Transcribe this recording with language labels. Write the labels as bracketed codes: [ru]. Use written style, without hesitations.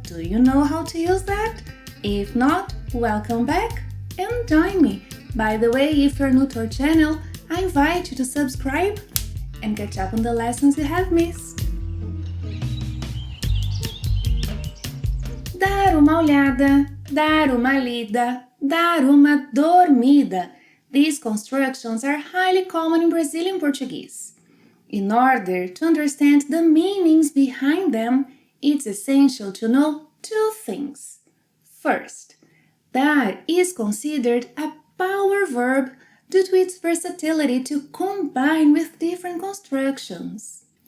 [en] Do you know how to use that? If not, welcome back and join me. By the way, if you're new to our channel, I invite you to subscribe and catch up on the lessons you have missed. [pt] Dar uma olhada, dar uma lida, dar uma dormida. [en] These constructions are highly common in Brazilian Portuguese. In order to understand the meanings behind them, it's essential to know two things. First, dar is considered a power verb due to its versatility to combine with different constructions.